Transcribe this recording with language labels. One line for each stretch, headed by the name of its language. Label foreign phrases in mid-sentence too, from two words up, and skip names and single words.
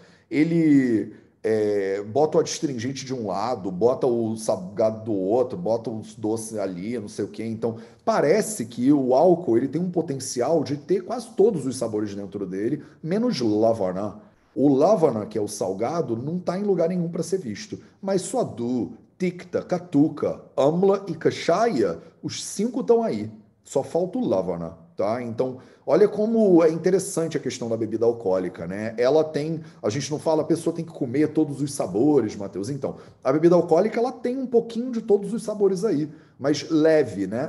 Portuguese: Ele bota o adstringente de um lado, bota o salgado do outro, bota os doces ali, não sei o quê. Então parece que o álcool ele tem um potencial de ter quase todos os sabores dentro dele, menos lavana. O lavana, que é o salgado, não está em lugar nenhum para ser visto. Mas
Sanskrit: suadu, tikta, katuka, amla
Portuguese: e kashaya, os cinco estão aí. Só falta o lavana, tá? Então, olha como é interessante a questão da bebida alcoólica, né? Ela tem, a gente não fala a pessoa tem que comer todos os sabores, Matheus. Então, a bebida alcoólica ela tem um pouquinho de todos os sabores aí, mas leve, né?